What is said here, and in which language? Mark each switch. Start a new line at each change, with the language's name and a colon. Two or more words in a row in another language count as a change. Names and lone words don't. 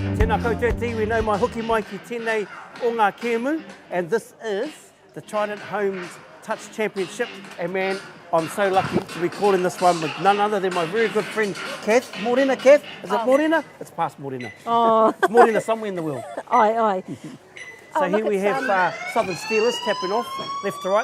Māori: Tēnā koutou te iwi nau mai hoki mai ki tēnei o ngā kēmu,
English: and this is the Trident Homes Touch Championship, and man, I'm so lucky to be calling this one with none other than my very good friend Kath. Morena, Kath? Is it Morena? It's past Morena. Oh. It's Morena somewhere in the world. Aye. So here we have Southern Steelers tapping off left to right.